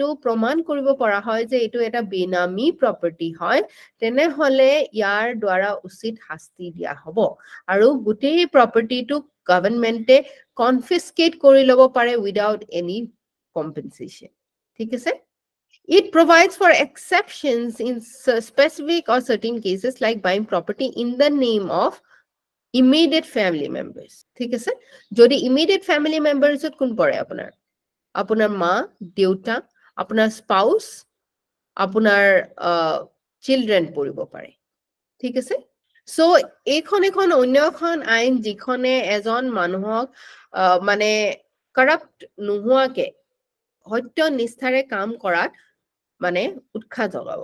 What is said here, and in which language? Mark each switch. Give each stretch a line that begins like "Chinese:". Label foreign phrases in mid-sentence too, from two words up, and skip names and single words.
Assamese: প্ৰমাণ কৰিব পৰা হয় যে এইটো এটা বেনামী প্ৰপাৰ্টি হয় তেনেহলে ইয়াৰ দ্বাৰা উচিত শাস্তি দিয়া হ'ব আৰু গোটেই প্ৰপাৰ্টিটোক গভৰ্ণমেণ্টে কনফিস্কেট কৰি ল'ব পাৰে
English: without any compensation
Assamese: ঠিক আছে
English: It provides for exceptions in specific or certain cases like buying property in the name of immediate family members.
Assamese: ঠিক আছে যদি
English: immediate family members
Assamese: কোন পৰে আপোনাৰ মা দেউতা আপোনাৰ spouse আপোনাৰ children পৰিব পাৰে ঠিক আছে so এখন অন্য এখন আইন যিখনে এজন মানুহক মানে corrupt নোহোৱাকে সত্য নিষ্ঠাৰে কাম কৰাত মানে উৎসাহ জগাব